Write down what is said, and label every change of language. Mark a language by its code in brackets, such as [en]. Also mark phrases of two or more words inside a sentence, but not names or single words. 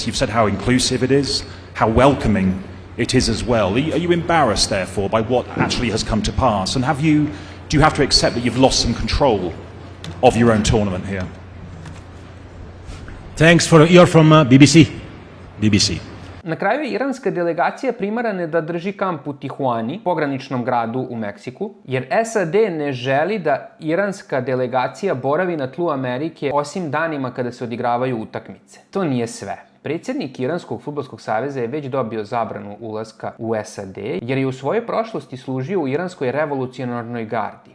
[en] You've said how inclusive it is, how welcoming it is as well. Are you embarrassed, therefore, by what actually has come to pass? And do you have to accept that you've lost some control of your own tournament here? Thanks you're from BBC. [bs] Na kraju je iranska delegacija primarana da drži kamp u Tijuani, pograničnom gradu u Meksiku, jer SAD ne želi da iranska delegacija boravi na tlu Amerike osim danima kada se odigravaju utakmice. To nije sve. Predsjednik Iranskog fudbalskog saveza je već dobio zabranu ulaska u SAD, jer je u svojoj prošlosti služio u Iranskoj revolucionarnoj gardi.